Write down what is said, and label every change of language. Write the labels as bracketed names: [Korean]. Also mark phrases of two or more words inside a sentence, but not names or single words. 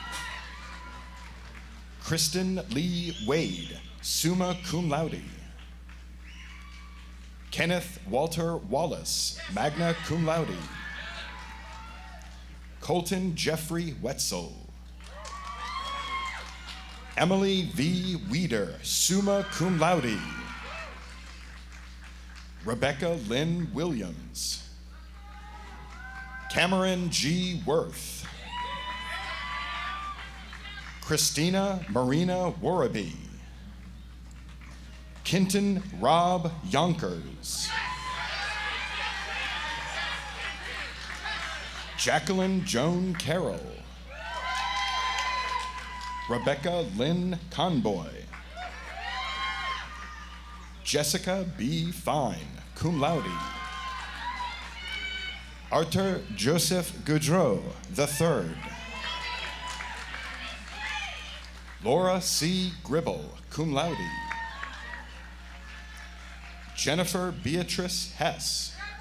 [English] Kristen Lee Wade, [Latin] summa cum laude. [English] Kenneth Walter Wallace, [Latin] magna cum laude. [English] Colton Jeffrey Wetzel. Emily V. [Latin] Weeder, summa cum laude. [English] Rebecca Lynn Williams. Cameron G. Worth. Christina Marina Warraby. Kinton Rob Yonkers. Jacqueline Joan Carroll. Rebecca Lynn Conboy. Jessica B. [Latin] Fine, cum laude. [English] Arthur Joseph Goudreau III. Laura C. [Latin] Gribble, cum laude. [English] Jennifer Beatrice Hess.